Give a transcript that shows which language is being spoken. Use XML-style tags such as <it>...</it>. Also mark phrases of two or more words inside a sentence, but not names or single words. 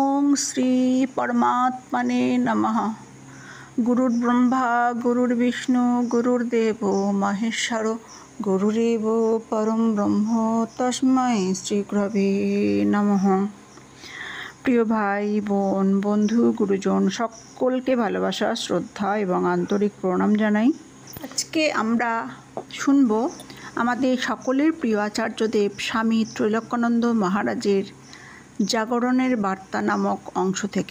<sa>শ্রী परमात्मने नमः। गुरुर्ब्रह्मा गुरुर्विष्णु गुरुर्देव महेश्वर गुरुरेव परम ब्रह्म तस्मै श्री गुरवे नमः।</sa> <bn>প্রিয় ভাই বোন বন্ধু গুরুজন সকলকে ভালোবাসা শ্রদ্ধা এবং আন্তরিক প্রণাম জানাই। আজকে আমরা শুনব আমাদের সকলের প্রিয় আচার্যদেব স্বামী ত্রৈলোক্যানন্দ মহারাজের জাগরণের বার্তা নামক অংশ থেকে।</bn>